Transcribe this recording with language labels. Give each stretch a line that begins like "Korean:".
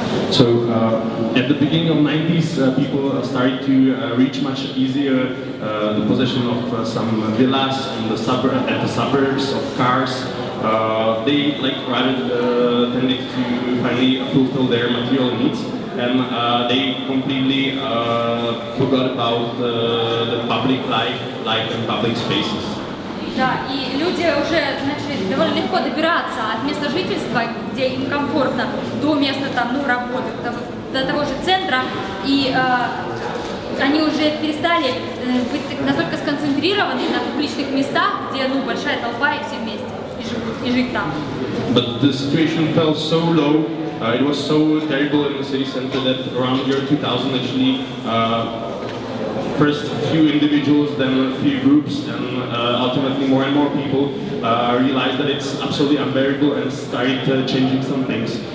English: So at the beginning of 90s, people started to reach much easier the possession of some villas in the suburbs, of cars. They like rather tended to finally fulfill their material needs, and they completely forgot about the public life and public spaces.
Russian: Да, и люди уже начали довольно легко добираться от места жительства, где им комфортно, до места там, ну, работы, до того же центра, и они уже перестали быть настолько сконцентрированы на публичных местах, где, ну, большая толпа и все вместе, и жить там.
English: But the situation fell so low, it was so terrible in the city center that around year 2000 actually first few individuals, then a few groups, and ultimately more and more people realized that it's absolutely unbearable and started changing some things.